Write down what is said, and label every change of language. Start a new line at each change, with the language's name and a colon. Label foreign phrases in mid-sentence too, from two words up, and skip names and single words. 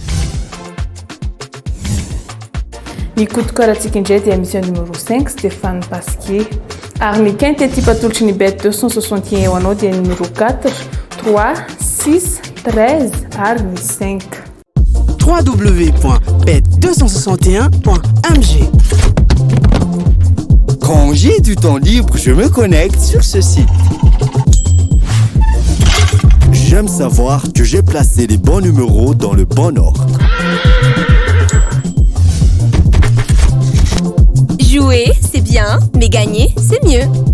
Malagasy: Ny kotokara atsika indray dia misy numéro 5 Stéphane Pasquier ary ny quinte ty patolotry ny Bet 261 ho anao dia numéro 4 3 6 13 ary ny 5. www.bet261.mg.
French: Quand j'ai du temps libre, je me connecte sur ce site. J'aime savoir que j'ai placé les bons numéros dans le bon ordre. Jouer, c'est bien, mais gagner, c'est mieux.